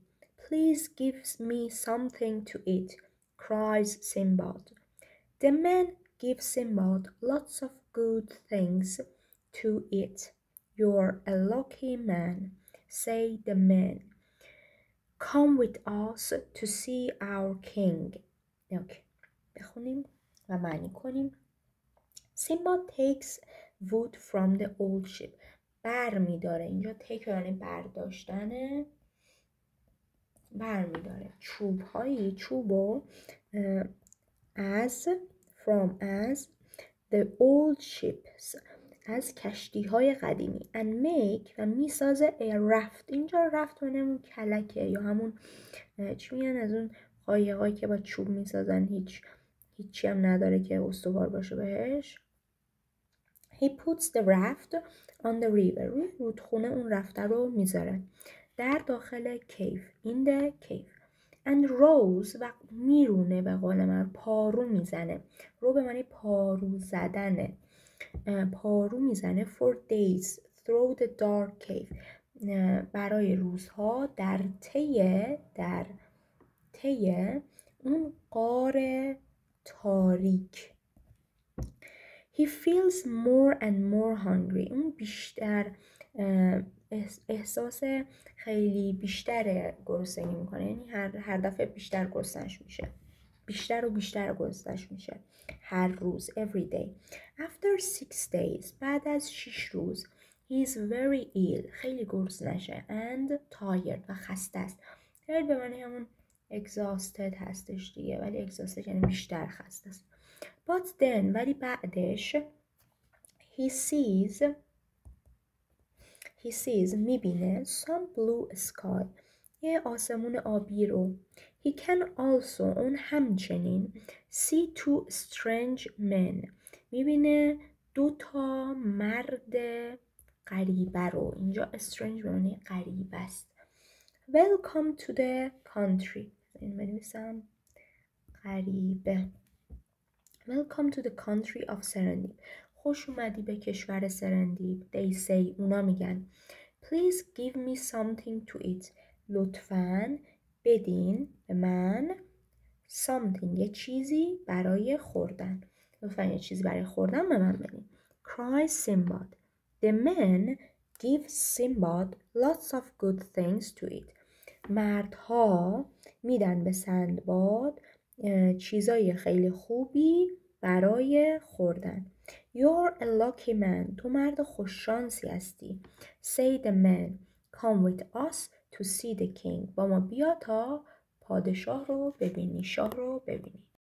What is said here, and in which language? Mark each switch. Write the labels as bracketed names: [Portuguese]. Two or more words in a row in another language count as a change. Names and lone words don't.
[English] Please give me something to eat, cries Sinbad. The men give Sinbad lots of good things to eat. You're a lucky man, say the men. Come with us to see our king. [Persian] اوکی. بخونیم و معنی کنیم. [English] Sinbad takes wood from the old ship. [Persian] بر میداره. اینجا take یعنی برداشتنه. بر میداره. چوبو [English] as the old ships، [Persian] از کشتی های قدیمی [English] and make [Persian] و میسازه [English] a raft. [Persian] اینجا raft همون کلکه یا همون چی میگن از اون قایقایی که با چوب میسازن، هیچی هم نداره که استوار باشه بهش. [English] He puts the raft on the river. [Persian] روی رودخونه اون رفته رو میذاره در داخل کیف. [English] in the cave. and rows [Persian] و میرونه، به قول من پارو میزنه. رو به معنی پارو زدنه. پارو میزنه [English] for days through the dark cave. [Persian] برای روزها در طی اون غار تاریک. [English] He feels more and more hungry. [Persian] اون بیشتر احساس خیلی بیشتر گرسنگی میکنه، یعنی هر دفعه بیشتر گرسنش میشه، بیشتر و بیشتر گرسنش میشه هر روز. [English] every day. After 6 days، [Persian] بعد از 6 روز [English] he is very ill، [Persian] خیلی گرسنشه [English] and tired [Persian] و خسته است. tired به معنی همون exhausted هستش دیگه، ولی exhausted یعنی بیشتر خسته است. [English] But then [Persian] ولی بعدش [English] he sees میبینه some blue sky، [Persian] یه آسمون آبی رو. He can also اون همچنین see two strange men، میبینه 2 مرد غریبه رو. اینجا strange معنی غریب است. [English] Welcome to the country، [Persian] این بنویسم غریبه. [English] Welcome to the country of Serendib. [Persian] خوش اومدی به کشور سرندیب. [English] They say [Persian] اونا میگن. [English] Please give me something to eat. [Persian] لطفاً بدین به من something، یه چیزی برای خوردن. لطفاً یه چیزی برای خوردن به من بدین. [English] Cries Sinbad. The men give Sinbad lots of good things to eat. [Persian] مردها میدن به سندباد چیزای خیلی خوبی برای خوردن. [English] You're a lucky man. [Persian] تو مرد خوششانسی هستی. [English] Say the man. Come with us to see the king. [Persian] با ما بیا تا پادشاه رو ببینی، شاه رو ببینی.